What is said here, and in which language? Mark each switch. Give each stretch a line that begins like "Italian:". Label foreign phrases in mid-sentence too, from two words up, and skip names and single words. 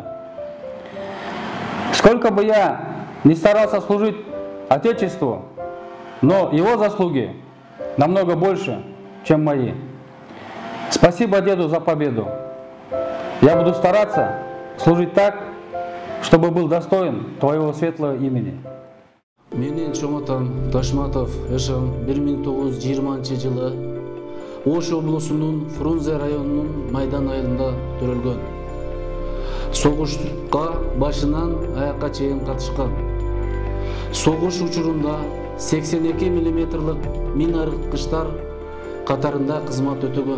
Russian: Сколько бы я ни старался служить Отечеству, но его заслуги намного больше, чем мои. Спасибо деду за победу. Я буду стараться служить так, чтобы был достоин твоего светлого имени.
Kyrgyz: Менин чоң атам Ташматов Эшам 1920-жылы Ош облусунун Фрунзе районунун Майдан айылында төрөлгөн. Согушка башынан аякка чейин катышкан. Согуш учурунда 82 мм мина ырыткычтар катарында кызмат өтөгөн.